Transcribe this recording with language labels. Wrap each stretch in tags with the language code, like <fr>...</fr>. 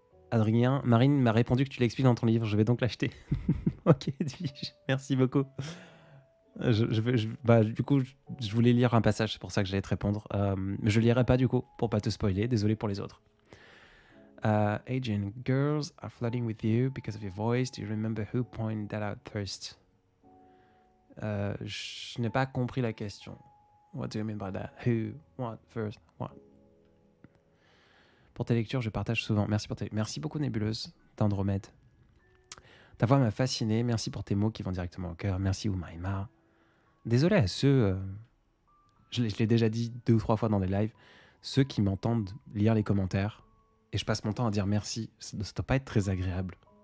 <fr>Adrien, Marine m'a répondu que tu l'expliques dans ton livre, je vais donc l'acheter. Ok, Edwige, merci beaucoup. Du coup, je voulais lire un passage, c'est pour ça que j'allais te répondre. Mais je lirai pas du coup, pour pas te spoiler, désolé pour les autres.</fr> <en>Adrian, girls are flirting with you because of your voice. Do you remember who pointed that out first?</en> <fr>Je n'ai pas compris la question.</fr> <en>What do you mean by that? Who? What? First? What?</en> <fr>Pour tes lectures, je partage souvent. Merci beaucoup, Nébuleuse d'Andromède. Ta voix m'a fasciné. Merci pour tes mots qui vont directement au cœur. Merci, Oumaima. Désolé à ceux, je l'ai déjà dit 2 ou 3 fois dans des lives, ceux qui m'entendent lire les commentaires et je passe mon temps à dire merci, ça ne doit pas être très agréable.</fr>